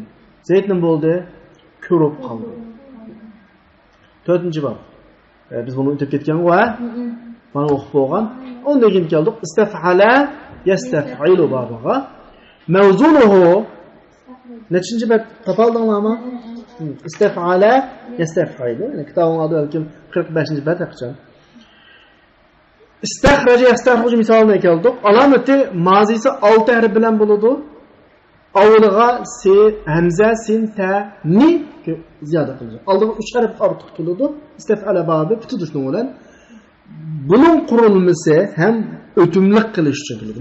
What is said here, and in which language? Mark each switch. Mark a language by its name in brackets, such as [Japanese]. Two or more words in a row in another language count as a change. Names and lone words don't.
[Uzbek] Zayd nima bo'ldi? Ko'rib qoldi. 4-chi bob. Biz buni o'tib ketgan va mana o'qib bo'lgan. Undan keyin keldik [Arabic] استفعل يستفعل [Uzbek] bobiga. Mavzunuhu nechinchi bab topaldinglarmi? [Arabic] استفعل يستفعل. [Turkish] Yani kitabın adı belki 45. bab yapacağım. [Arabic] استخرج يستخرج [Turkish] misalına keldik. [Uzbek] Alameti mazisi 6 harf bilan bo'ladi. Avliga se, hamza, sin, ta, ni ziyoda qilinadi. Aldiga 3 harf ortiq keladi. İstef'ala babi tutishning bilan. Bunun qurilmasi ham o'timlik qilish uchun keladi.